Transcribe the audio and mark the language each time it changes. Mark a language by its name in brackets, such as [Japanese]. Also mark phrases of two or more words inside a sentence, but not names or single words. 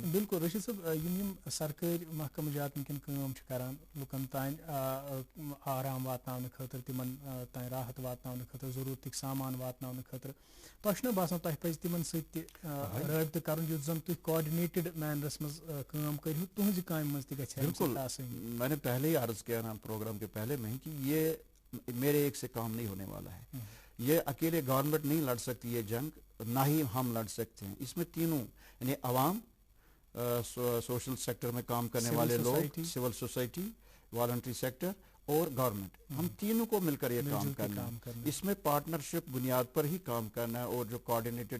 [Kashmiri] بالکل رشید صٲب یِم سرکٲرۍ محکمہٕ جات وٕنکٮ۪ن کٲم چھِ کران لُکن تانۍ آرام واتناونہٕ خٲطرٕ تِمن تانۍ راحت واتناونہٕ خٲطرٕ ضروٗرتٕکۍ سامان واتناونہٕ خٲطرٕ تۄہہِ چھُنہ باسان تۄہہِ پزِ تِمن سۭتۍ تہِ رٲبطہٕ کرُن یُتھ زن تُہۍ [English] coordinated manner [Kashmiri] منٛز کٲم کٔرِو تُہنٛزِ کامہِ منٛز تہِ گژھِ [Urdu] بالکل میں نے پہلے ہی عرض کیا نا پروگرام کے پہلے میں کہ یہ میرے ایک سے کام نہیں ہونے والا ہے یہ اکیلے گورنمنٹ نہیں لڑ سکتی یہ جنگ نہ ہی ہم لڑ سکتے ہیں اس میں تینوں یعنی عوام [English] social sector [Urdu] میں کام کرنے والے لوگ [English] civil society voluntary sector [Urdu] اور گورنمنٹ ہم تینوں کو مل کر یہ کام کرنا ہے اس میں پارٹنرشپ بنیاد پر ہی کام کرنا ہے اور جو کوآرڈینیٹڈ